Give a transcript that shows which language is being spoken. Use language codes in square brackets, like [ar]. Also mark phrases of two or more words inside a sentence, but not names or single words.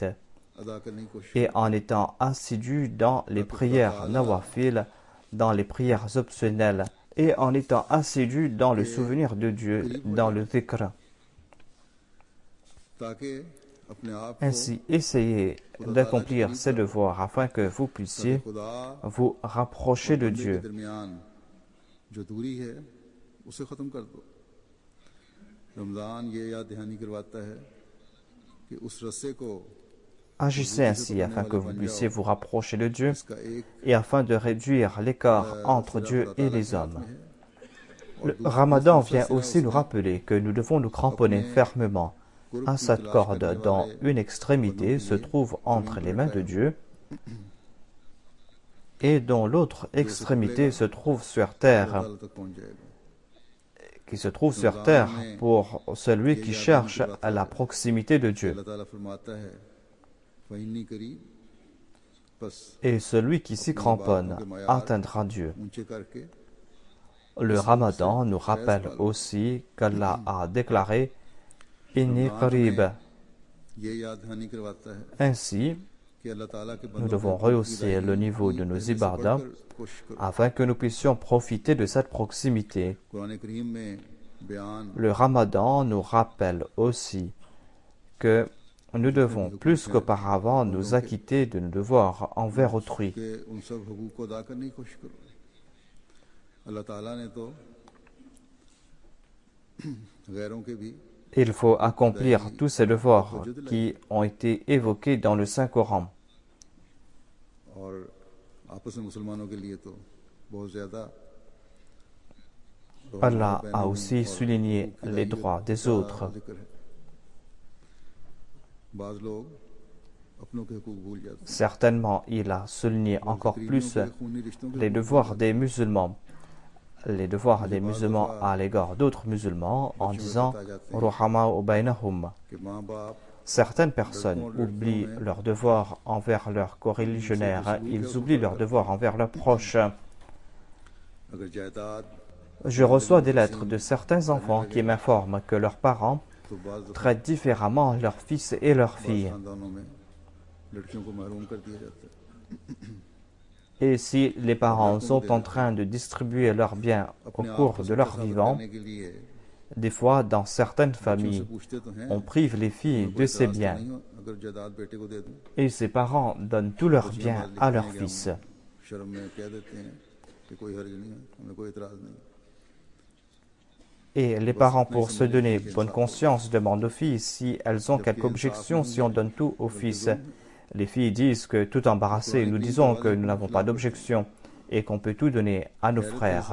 [ur] ادا کرنے کی کوشش [fr] et en étant assidus dans les prières nawafil, dans les prières optionnelles, et en étant assidus dans le souvenir de Dieu, dans le dhikr. [ur] تاکہ اپنے آپ کو [fr] Ainsi, essayez d'accomplir ces devoirs afin que vous puissiez [ur] खुदा [fr] vous rapprocher de [ur] के [fr] Dieu. [ur] درمیان جو دوری ہے اسے ختم کر دو. رمضان یہ یاد دہانی کرواتا ہے کہ اس رسے کو [fr] Agissez ainsi afin que vous puissiez vous rapprocher de Dieu [ur] اس کا ایک [fr] et afin de réduire l'écart entre Dieu et les hommes. Le Ramadan vient aussi nous rappeler que nous devons nous cramponner fermement à cette corde dont une extrémité se trouve entre les mains de Dieu et dont l'autre extrémité se trouve sur terre, [ur] اللہ تک پہنچ جائے گا. [fr] qui se trouve sur terre pour celui qui cherche à la proximité de Dieu. [ur] اللہ تعالیٰ فرماتا ہے [ar] فإني قريب, [ur] बस [fr] Et celui qui s'y cramponne atteindra Dieu. [ur] اونچے کرکے [fr] Le Ramadan nous rappelle aussi qu'Allah a déclaré « [ar] إني قريب ». [ur] یہ یاد دہانی کرواتا ہے [fr] Ainsi, [ur] کہ اللہ تعالیٰ کے [fr] nous [ur] बंदों [fr] devons [ur] को [fr] rehausser le niveau de nos ibadats [ur] کوشش کرو. [fr] afin que nous puissions profiter de cette proximité. [ur] قرآن کریم میں بیان [fr] Le Ramadan nous rappelle aussi que nous devons plus qu'auparavant nous acquitter de nos devoirs envers autrui. [ur] کے ان سب حقوق کو ادا کرنے کی کوشش کرو۔ اللہ تعالیٰ نے تو غیروں کے بھی [fr] Il faut accomplir tous ces devoirs qui ont été évoqués dans le Saint-Coran. [ur] اور آپس میں مسلمانوں کے لیے تو بہت زیادہ [fr] Allah a aussi souligné les droits des autres. [ur] ذکر ہے. بعض لوگ اپنوں کے حقوق بھول جاتے ہیں. [fr] Certainement, il a souligné encore plus [ur] قریبیوں کے خونی رشتوں کے [fr] les devoirs des musulmans à l'égard d'autres musulmans en disant [ar] رحماء بينهم. [ur] کہ ماں باپ [fr] Certaines personnes oublient leurs devoirs envers leurs coreligionnaires, ils oublient leurs devoirs envers leurs proches. [ur] اگر جائیداد [fr] Je reçois des lettres de certains enfants qui m'informent que leurs parents [ur] تو بعض [fr] traitent différemment leurs fils et leurs filles. [ur] خاندانوں میں لڑکیوں کو محروم کر دیا جاتا ہے. [fr] Et si les parents sont en train de distribuer leurs biens au [ur] اپنے آپ [fr] cours [ur] को [fr] de leur [ur] सबका [fr] vivant, [ur] بتانے کے لیے [fr] des fois, dans certaines [ur] بچوں سے [fr] familles, [ur] پوچھتے تو ہیں [fr] on prive les filles [ur] कोई [fr] de ses [ur] اعتراض تو [fr] biens [ur] نہیں ہو اگر جائیداد بیٹے کو دے دوں. [fr] et ses parents donnent tous leurs biens à leurs fils. [ur] شرم میں کہہ دیتے ہیں کہ کوئی حرج نہیں ہے، ہمیں کوئی اعتراض نہیں. [fr] Et les parents, pour se donner bonne conscience, demandent aux filles si elles ont quelque objection si on donne tout aux fils. Les filles disent que tout embarrassées, nous disons que nous n'avons pas d'objection et qu'on peut tout donner à nos frères.